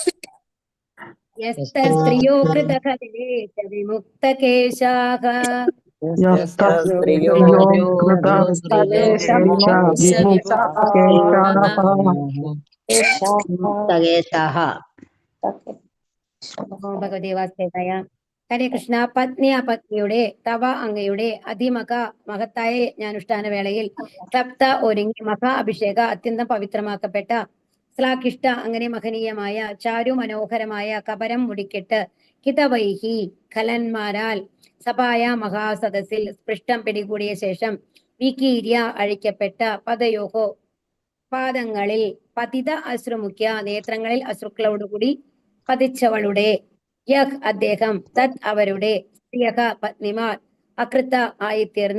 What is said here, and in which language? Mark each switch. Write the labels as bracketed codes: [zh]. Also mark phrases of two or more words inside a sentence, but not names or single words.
[sa] यस्तस्त्रियो कृतकले विमुक्तकेशाः यस्तस्त्रियो कृतस्तेषु विमुक्तकेशाः മുക്തകേശാः. [ml] ഭഗവതി വാസ്തേതായ. ഹരേ കൃഷ്ണ. പത്നി പത്നിയുടെ തവ അങ്ങയുടെ അതിമക മഹത്തായ യജ്ഞാനുഷ്ഠാന വേളയിൽ സപ്ത ഒരുങ്ങി മഹാ അഭിഷേക അത്യന്തം പവിത്രമാക്കപ്പെട്ട ശ്ലാഘിഷ്ട അങ്ങനെ മഹനീയമായ ചാരു മനോഹരമായ കപരം മുടിക്കെട്ട് ഹിതവൈഹി ഖലന്മാരാൽ സഭായ മഹാസദസ്സിൽ സ്പൃഷ്ടം പിടികൂടിയ ശേഷം വികീര്യ അഴിക്കപ്പെട്ട പദയോഹോ പാദങ്ങളിൽ പതിത അശ്രുമുഖ്യ നേത്രങ്ങളിൽ അശ്രുക്കളോടുകൂടി പതിച്ചവളുടെ യഹ് അദ്ദേഹം തത് അവരുടെ സ്ത്രീയക പത്നിമാർ അകൃത ആയിത്തീർന്നു.